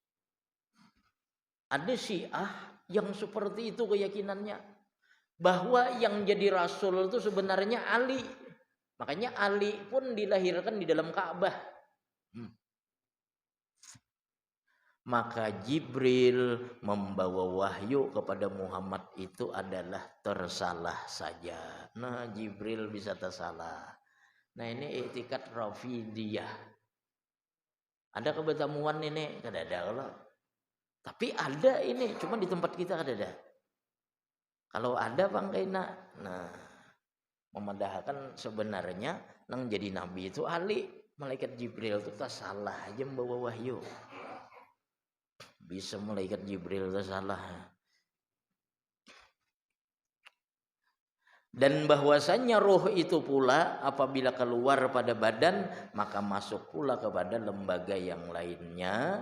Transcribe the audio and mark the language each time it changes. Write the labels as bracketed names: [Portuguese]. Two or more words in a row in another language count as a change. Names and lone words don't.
[Indonesian] Ada Syiah yang seperti itu keyakinannya, bahwa yang jadi rasul itu sebenarnya Ali. Makanya Ali pun dilahirkan di dalam Ka'bah. Maka Jibril membawa wahyu kepada Muhammad itu adalah tersalah saja. Nah, Jibril bisa tersalah. Nah, ini i'tikad Rafidiyah. [Banjar] Ada kebertemuan ini? Kada ada kalau. Tapi ada ini, cuma di tempat kita kada ada. Kalau ada Bang Kaina. Nah, memadahkan sebenarnya nang jadi nabi itu Ali. [Indonesian] Malaikat Jibril itu tersalah aja membawa wahyu. Bisa malaikat Jibril salah. Dan bahwasannya roh itu pula apabila keluar pada badan maka masuk pula kepada lembaga yang lainnya.